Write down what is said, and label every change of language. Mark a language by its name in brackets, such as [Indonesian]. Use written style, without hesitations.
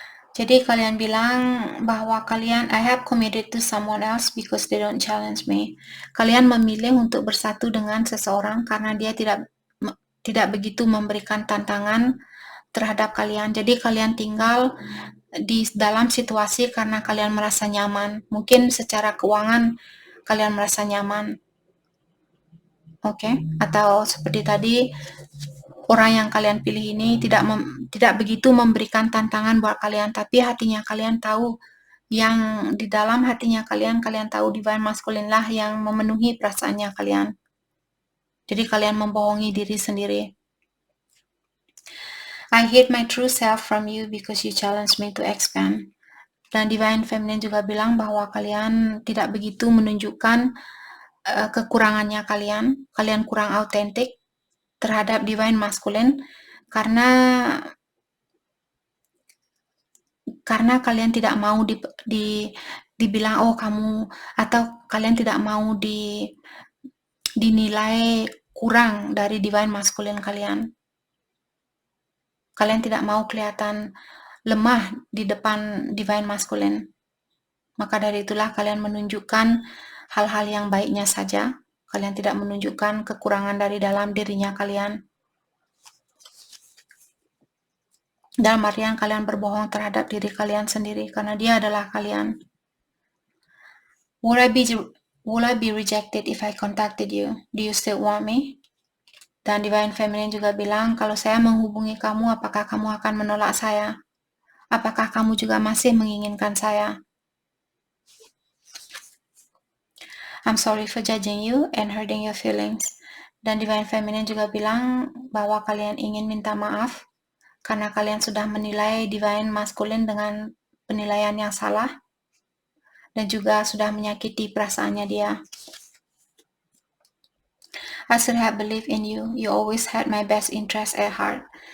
[Indonesian] Jadi kalian bilang bahwa kalian, [English] I have committed to someone else because they don't challenge me. [Indonesian] Kalian memilih untuk bersatu dengan seseorang karena dia tidak begitu memberikan tantangan terhadap kalian. Jadi kalian tinggal di dalam situasi karena kalian merasa nyaman. Mungkin secara keuangan kalian merasa nyaman. Oke? Atau seperti tadi, orang yang kalian pilih ini tidak begitu memberikan tantangan buat kalian, tapi hatinya kalian tahu, yang di dalam hatinya kalian tahu Divine Masculine lah yang memenuhi perasaannya kalian. Jadi kalian membohongi diri sendiri. [English] I hid my true self from you because you challenged me to expand. [Indonesian] Dan Divine Feminine juga bilang bahwa kalian tidak begitu menunjukkan kekurangannya kalian kurang autentik terhadap Divine Masculine karena kalian tidak mau dibilang oh kamu, atau kalian tidak mau dinilai kurang dari Divine Masculine kalian. Kalian tidak mau kelihatan lemah di depan Divine Masculine. Maka dari itulah kalian menunjukkan hal-hal yang baiknya saja. Kalian tidak menunjukkan kekurangan dari dalam dirinya kalian. Dalam artian kalian berbohong terhadap diri kalian sendiri karena dia adalah kalian. [English] Would I be rejected if I contacted you? Do you still want me? [Indonesian] Dan Divine Feminine juga bilang, kalau saya menghubungi kamu, apakah kamu akan menolak saya? Apakah kamu juga masih menginginkan saya? [English] I'm sorry for judging you and hurting your feelings. [Indonesian] Dan Divine Feminine juga bilang bahwa kalian ingin minta maaf karena kalian sudah menilai Divine Masculine dengan penilaian yang salah dan juga sudah menyakiti perasaannya dia. [English] I should have believed in you. You always had my best interest at heart.